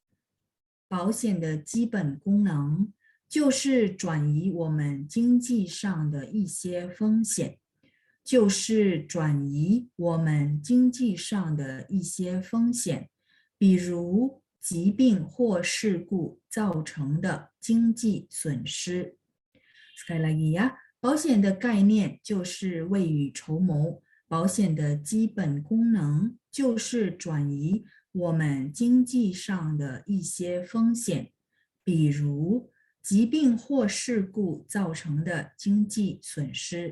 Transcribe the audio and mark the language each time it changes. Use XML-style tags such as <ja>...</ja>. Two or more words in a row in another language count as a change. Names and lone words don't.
<zh>就是转移我们经济上的一些风险，比如疾病或事故造成的经济损失。</zh> <id>Sekali lagi ya,</id> <zh>保险的概念就是未雨绸缪，保险的基本功能就是转移我们经济上的一些风险，比如疾病或事故造成的经济损失。</zh>